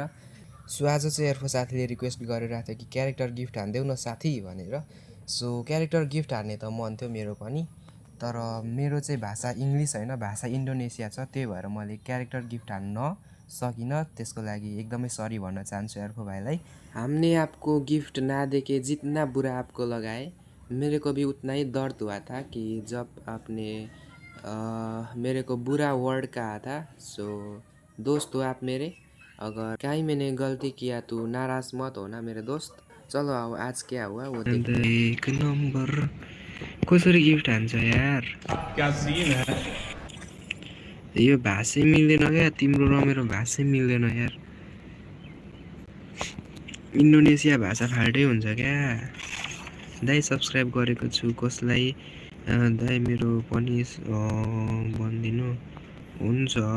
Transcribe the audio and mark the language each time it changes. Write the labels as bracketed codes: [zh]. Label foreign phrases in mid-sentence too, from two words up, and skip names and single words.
[ne] सो आज चाहिँ अर्को साथीले रिक्वेस्ट गरिरहेको थियो कि [en] character gift [ne] हानिदेऊ न साथी भनेर। [en] so character gift [ne] हान्ने त मन थियो मेरो पनि, तर मेरो चाहिँ भाषा इङ्ग्लिस होइन, भाषा इन्डोनेसिया छ, त्यही भएर मैले [en] character gift [ne] हान्न सकिनँ। त्यसको लागि एकदमै सरी भन्न चाहन्छु अर्को भाइलाई। [hi] हमने आपको गिफ्ट ना देके जितना बुरा आपको लगाए, मेरे को भी उतना ही दर्द हुआ था कि जब आपने मेरे को बुरा वर्ड कहा था। सो दोस्त हो आप मेरे, अगर कहीं मैंने गलती किया तो नाराज़ मत होना मेरे दोस्त। चलो अब आज क्या हुआ वो देखते हैं। [ne] एक नंबर कसरी गिफ्ट हान्छ यार, [hi] क्या सीन है? [ne] यो भाषै मिल्दैन क्या, तिम्रो र मेरो भाषै मिल्दैन यार। इन्डोनेसिया भाषा फाल्टै हुन्छ क्या। दाइ सब्सक्राइब गरेको छु कसलाई, दाइ मेरो पनि भनिदिनु हुन्छ।